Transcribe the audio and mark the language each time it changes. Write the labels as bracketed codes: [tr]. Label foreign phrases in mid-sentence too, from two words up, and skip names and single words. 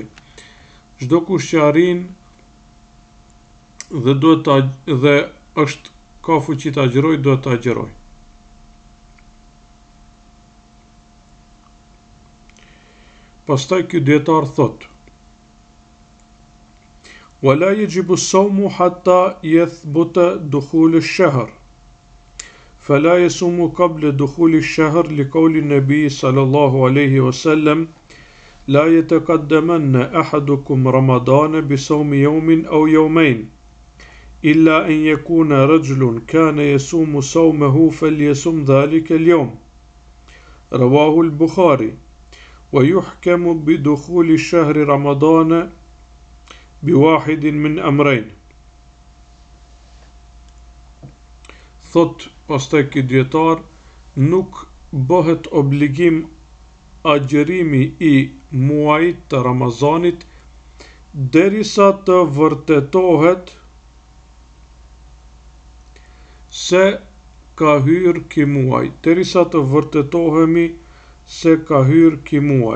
[sq] Çdo kush që arrin dhe është ka fuqi të agjërojë, duhet të agjërojë. Pastaj ky dietar thot: [ar] "ولا يجب الصوم حتى يثبت دخول الشهر." فلا يصوم قبل دخول الشهر لقول النبي صلى الله عليه وسلم لا يتقدمن أحدكم رمضان بصوم يوم أو يومين إلا أن يكون رجل كان يصوم صومه فليصم ذلك اليوم. رواه البخاري. ويحكم بدخول شهر رمضان بواحد من أمرين. [sq] Thot pastaj ky dietar, nuk bëhet obligim agjërimi i muajit të Ramazanit derisa të vërtetohet se ka hyrë ky muaj, derisa të vërtetohemi se ka hyrë ky muaj.